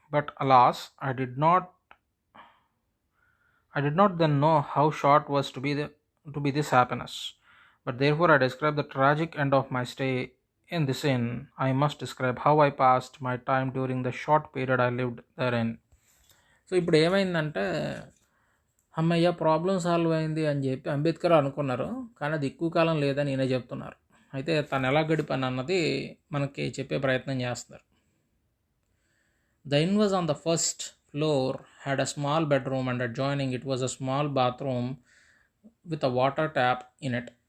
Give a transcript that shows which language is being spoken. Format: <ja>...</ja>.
<en>But alas, I did not then know how short was to be this happiness. But therefore I describe the tragic end of my stay in this inn. I must describe how I passed my time during the short period I lived therein.</en> <te>So ఇప్పుడు ఏమైందంటే అమ్మయ్య problem solve అయింది అని చెప్పి అంబేద్కర్ అనుకున్నారు, కానీ అది ఎక్కువ కాలం లేదని నేనే చెప్తున్నారు. అయితే తను ఎలా గడిపాను అన్నది మనకి చెప్పే ప్రయత్నం చేస్తున్నారు.</te> <en>The inn was on the first floor, had a small bedroom and adjoining it was a small bathroom with a water tap in it.</en>